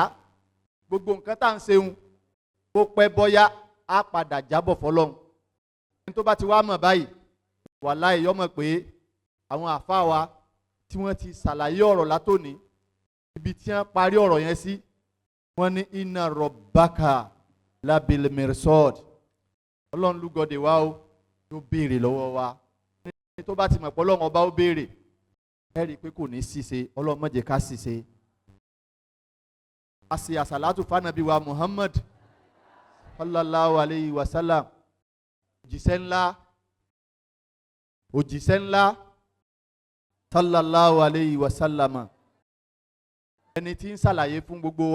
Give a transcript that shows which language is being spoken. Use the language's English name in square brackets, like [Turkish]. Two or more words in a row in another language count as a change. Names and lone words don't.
[Yoruba] Gbogbo nǹkan tá à ń ṣeun ó pẹ́ bọ́yá á padà jábọ̀ fọlọ́run. Ẹni tó bá ti wá mọ̀ báyìí wàláhì yó mọ̀ pé àwọn àfáà wa tí wọ́n ti ṣàlàyé ọ̀rọ̀ látòní, ibi tí wọ́n parí ọ̀rọ̀ yẹn sí, wọ́n ní [Arabic] inna rabbaka labil mirsad. [Yoruba] Ọlọ́run lúgọdè wa ó yóò béèrè lọ́wọ́ wa. Ẹni tó bá ti mọ̀ pé Ọlọ́run ọba ó béèrè, ẹ rí i pé kò ní ṣìṣe. Ọlọ́run má jẹ́ ká ṣìṣe. A ṣe àṣàlátù fánàbí wa Muhammad [Arabic] sallallahu alayhi wa sallam, [Yoruba] òjíṣẹ́ ńlá [Arabic] sallallahu alayhi wa sallam, [Yoruba] ẹni tí ń ṣàlàyé fún gbogbo wa.